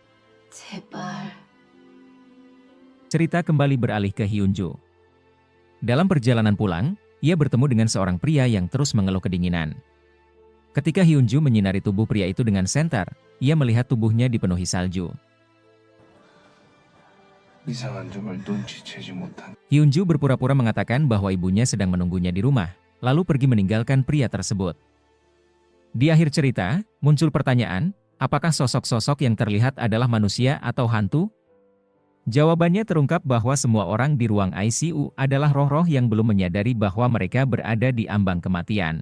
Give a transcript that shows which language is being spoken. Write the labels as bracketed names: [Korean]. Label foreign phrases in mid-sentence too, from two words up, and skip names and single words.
[Indonesian] Cerita kembali beralih ke Hyun-ju. Dalam perjalanan pulang, ia bertemu dengan seorang pria yang terus mengeluh kedinginan. Ketika Hyun-ju menyinari tubuh pria itu dengan senter, ia melihat tubuhnya dipenuhi salju. [Korean] 이상한 점을 눈치채지 못한. [Indonesian] Hyun-ju berpura-pura mengatakan bahwa ibunya sedang menunggunya di rumah, lalu pergi meninggalkan pria tersebut. Di akhir cerita, muncul pertanyaan, apakah sosok-sosok yang terlihat adalah manusia atau hantu? Jawabannya terungkap bahwa semua orang di ruang ICU adalah roh-roh yang belum menyadari bahwa mereka berada di ambang kematian.